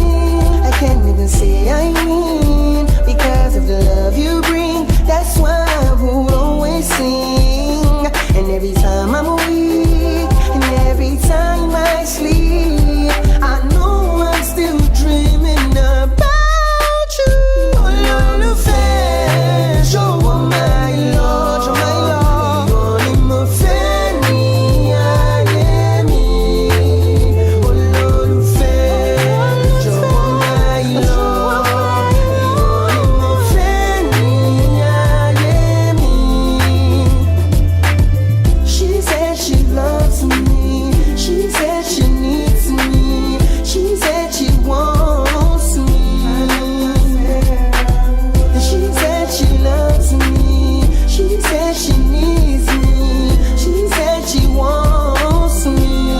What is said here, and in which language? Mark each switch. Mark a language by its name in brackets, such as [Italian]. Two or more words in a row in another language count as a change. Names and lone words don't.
[English] I can't even say I mean. Because of the love you bring, that's why I will always sing. And every time I'm weak, and every time I sleep, I know I'm still dreaming about you. [Yoruba] Olólùfẹ́, ṣọwọ́ [English] my love, [Yoruba] ìwọ ni mo fẹ́ ní ayé mi. Olólùfẹ́, ṣọwọ́ [English] my love, [Yoruba] ìwọ ni mo fẹ́ ní ayé mi. [English] She said she loves me. She said she needs me. She said she wants me. She said she loves me. She said she needs me. She said she wants me.